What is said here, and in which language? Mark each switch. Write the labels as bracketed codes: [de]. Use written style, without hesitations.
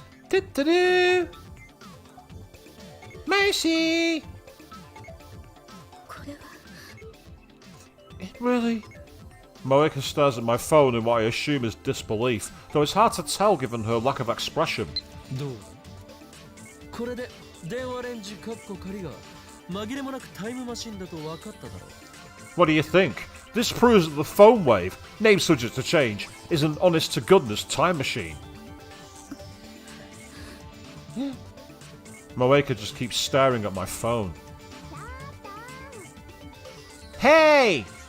[en] Do-do-do. Mercy! [ja] これは。 [en] Really? Moeka stares at my phone in what I assume is disbelief, though it's hard to tell given her lack of expression. [ja] どう？これで電話レンジカッコ仮が紛れもなくタイムマシンだと分かっただろう。 [en] What do you think? This proves that the phone wave, name subject to change, is an honest-to-goodness time machine. Moeka just keeps staring at my phone. Hey!